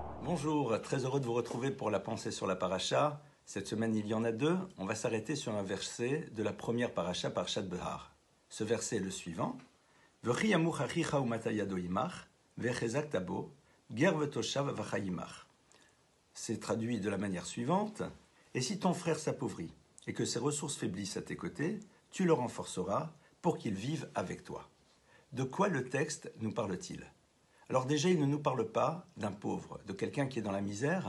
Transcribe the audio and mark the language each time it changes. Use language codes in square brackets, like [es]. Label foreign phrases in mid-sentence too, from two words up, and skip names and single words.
[fr] Bonjour, très heureux de vous retrouver pour la pensée sur la paracha. Cette semaine, il y en a deux. On va s'arrêter sur un verset de la première paracha, Parashat Behar. Ce verset est le suivant. [he] וכי ימוך אחיך ומטה ידו עמך, והחזקת בו, גר ותושב וחי עמך. [fr] C'est traduit de la manière suivante. Et si ton frère s'appauvrit et que ses ressources faiblissent à tes côtés, tu le renforceras pour qu'il vive avec toi. De quoi le texte nous parle-t-il ? Alors déjà, il ne nous parle pas d'un pauvre, de quelqu'un qui est dans la misère.